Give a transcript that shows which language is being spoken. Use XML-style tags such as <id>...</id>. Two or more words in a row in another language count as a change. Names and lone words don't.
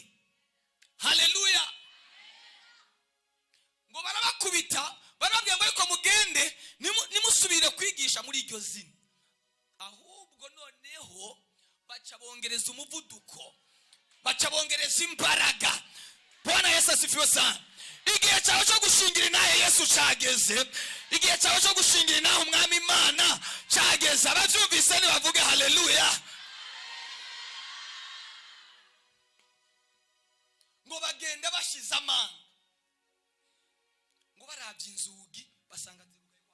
<rn>Haleluya. Ngo barabakubita, barababwira ngo ariko mugende nimusubire kwigisha muri iryo zina. Ahubwo noneho baca bongereza umuvuduko, baca bongereza imbaraga.</rn> <sw>Bwana Yesu asifiwe sana.</sw> <rn>Igihe cyawe cyo gushingira inahe Yesu cyageze. Igihe cyawe cyo gushingira inahe umwami Imana cyageze. Abavyumvise nibavuge haleluya. Ngo bagenda bashize amanga. Ngo barabye inzugi basanga zirugaye.</rn>